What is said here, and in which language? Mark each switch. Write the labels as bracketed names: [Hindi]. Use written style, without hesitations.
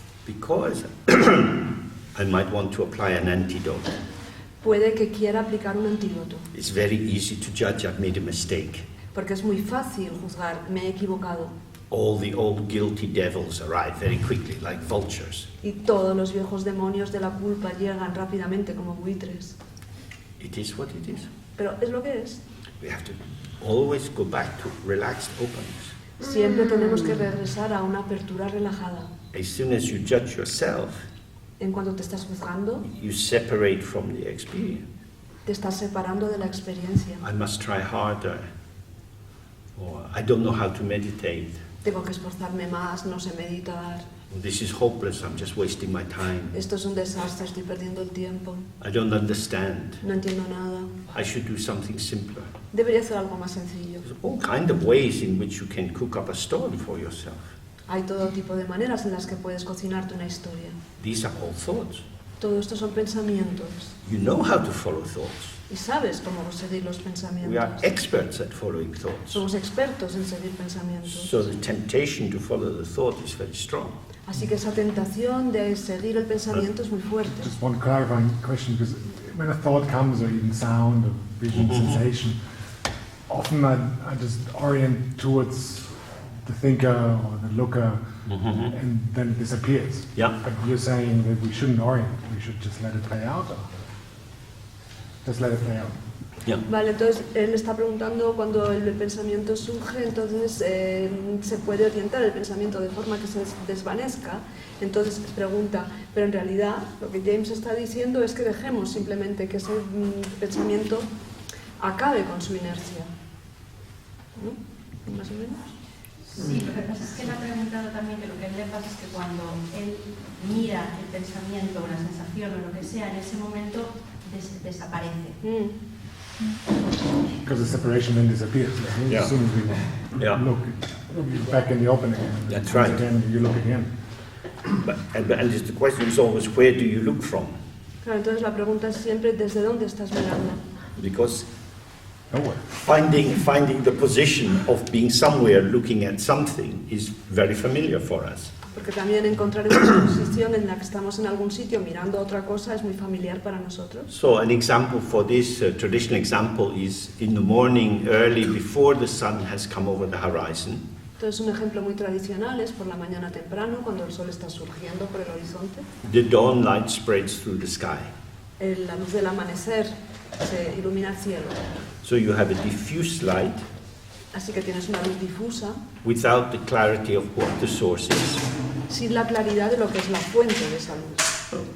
[English] because I might want to apply an antidote. [Spanish] Puede que quiera aplicar un antídoto, [English] It's very easy to judge I've made a mistake. [Spanish] porque es muy fácil juzgar, me he equivocado. [English] All the old guilty devils arrive very quickly, like vultures. [Spanish] Y todos los viejos demonios de la culpa llegan rápidamente como buitres. [English] It is what it is. [Spanish] Pero es lo que es. [English] We have to always go back to relaxed openness. [Spanish] Siempre tenemos que regresar a una apertura relajada. [English] As soon as you judge yourself, [Spanish] En cuanto te estás juzgando, [English] you separate from the experience. [Spanish] te estás separando de la experiencia. [English] I must try harder. Or I don't know how to meditate. [Spanish] Tengo que esforzarme más, no sé meditar. [English] This is hopeless, I'm just wasting my time. [Spanish] Esto es un desastre, estoy perdiendo el tiempo. [English] I don't understand. [Spanish] No entiendo nada. [English] I should do something simpler. [Spanish] Debería hacer algo más sencillo. [English] There's all kind of ways in which you can cook up a story for yourself. [Spanish] Hay todo tipo de maneras en las que puedes cocinarte una historia. [English] These are all thoughts. [Spanish] Todo esto son pensamientos. [English] You know how to follow thoughts. [Spanish] Y sabes cómo seguir los [English] We are [Spanish] pensamientos. [English] experts at following thoughts. [Spanish] Somos expertos en seguir pensamientos. [English] So the temptation to follow the thought is very strong. [Spanish] Así que esa tentación de seguir el pensamiento es muy fuerte. [English] Just one clarifying question, because when a thought comes, or even sound, or vision, sensation, often I just orient towards the thinker or the looker, and then it disappears. Yeah. But you're saying that we shouldn't orient, we should just let it play out? Or just let it play out. Yeah. [Spanish] Vale, entonces él está preguntando cuando el pensamiento surge, entonces se puede orientar el pensamiento de forma que se desvanezca. Entonces pregunta, pero en realidad lo que James está diciendo es que dejemos simplemente que ese pensamiento acabe con su inercia. ¿No? ¿Más o menos? Sí, lo que pasa es que él ha preguntado también que lo que a él le pasa es que cuando él mira el pensamiento o la sensación o lo que sea, en ese momento desaparece. [English] Because the separation then disappears. Yeah. As soon as we Yeah. look back in the opening, That's once right. again, you look again. And the question is always, where do you look from? [Spanish] Claro, entonces la pregunta es siempre ¿desde dónde estás mirando? [English] Because Nowhere. finding the position of being somewhere looking at something is very familiar for us. [Spanish] Porque también encontrar esa posición en la que estamos en algún sitio mirando otra cosa es muy familiar para nosotros. [English] So an example for this, traditional example, is in the morning early before the sun has come over the horizon. [Spanish] Entonces un ejemplo muy tradicional es por la mañana temprano, cuando el sol está surgiendo por el horizonte. [English] The dawn light spreads through the sky. [Spanish] La luz del amanecer se ilumina el cielo. [English] So you have a diffuse light [Spanish] Así que tienes una luz difusa, [English] without the clarity of what the source is. [Spanish] sin la claridad de lo que es la fuente de esa luz.